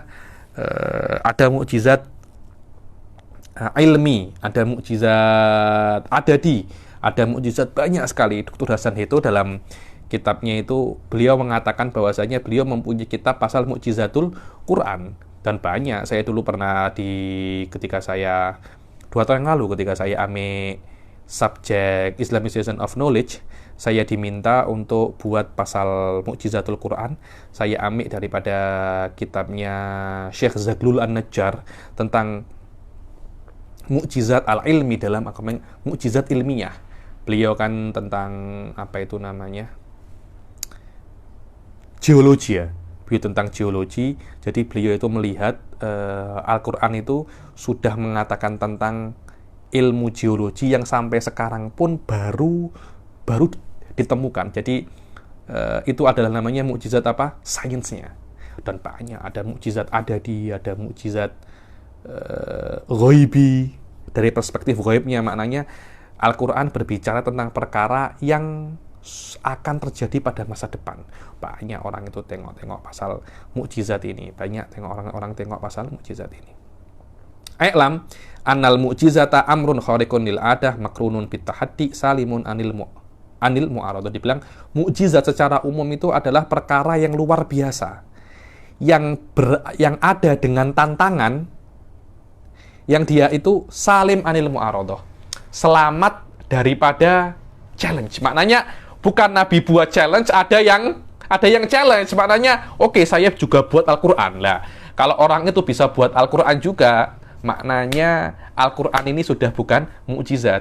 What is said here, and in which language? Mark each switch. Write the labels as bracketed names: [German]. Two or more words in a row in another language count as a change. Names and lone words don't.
[Malay] Ada mukjizat ilmi, ada mukjizat adadi, ada mukjizat banyak sekali. Dr. Hasan Hetto dalam kitabnya itu beliau mengatakan bahwasanya beliau mempunyai kitab pasal mukjizatul Quran, dan banyak. Saya dulu pernah ketika saya 2 tahun yang lalu ketika saya ambil subjek [English] Islamization of Knowledge, [Malay] saya diminta untuk buat pasal mukjizatul Quran. Saya ambil daripada kitabnya Syekh Zaglul An-Najjar tentang mukjizat al-ilmi dalam mukjizat ilmiah. Beliau kan tentang geologi ya. Beliau tentang geologi. Jadi beliau itu melihat Al-Quran itu sudah mengatakan tentang ilmu geologi yang sampai sekarang pun baru ditemukan. Jadi itu adalah namanya mukjizat sainsnya. Dan banyak, ada mukjizat adadi, ada mukjizat ghaibi. Dari perspektif ghaibnya, maknanya Al-Quran berbicara tentang perkara yang akan terjadi pada masa depan. Banyak orang itu tengok pasal mukjizat ini. Banyak orang tengok pasal mukjizat ini. [Arabic] اعلم أن المعجزة أمر خارق للعادة مقرون بالتحدي سالم عن المعارضة. [Malay] Dibilang mukjizat secara umum itu adalah perkara yang luar biasa, yang ada dengan tantangan, yang dia itu [Arabic] سالم عن المعارضة, [Malay] selamat daripada challenge. Maknanya bukan Nabi buat challenge, ada yang challenge. Maknanya oke, saya juga buat Al-Quran lah. Kalau orang itu bisa buat Al-Quran juga, maknanya Al-Quran ini sudah bukan mukjizat.